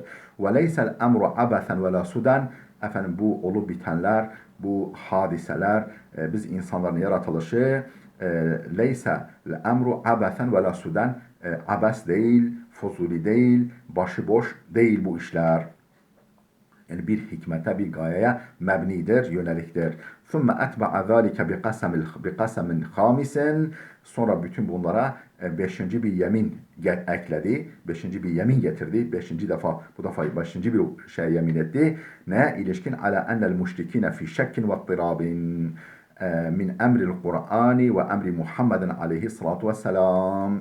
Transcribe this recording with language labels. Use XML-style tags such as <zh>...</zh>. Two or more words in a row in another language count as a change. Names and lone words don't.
<ar>وليس الأمر عبثا ولا سدى.</ar> <tr>Efendim bu olup bitenler, bu hadiseler, biz insanların yaratılışı</tr> <ar>ليس الأمر عبثا ولا سدى,</ar> <tr>abes değil, fuzuli değil, başıboş değil bu işler. Yani bir hikmete, bir gayeye mebnidir, yöneliktir.</tr> <ar>ثُمَّ أَتْبَعَ ذَٰلِكَ بِقَسَمٍ خَامِسٍ.</ar> <tr>Sonra bütün bunlara beşinci bir yemin ekledi. Beşinci bir yemin getirdi. Beşinci defa, bu defa beşinci bir şey yemin etti. Ne?</tr> <ar>İlişkin على أن المشركين في شك واضطراب من أمر القرآن وأمر محمد عليه الصلاة والسلام.</ar>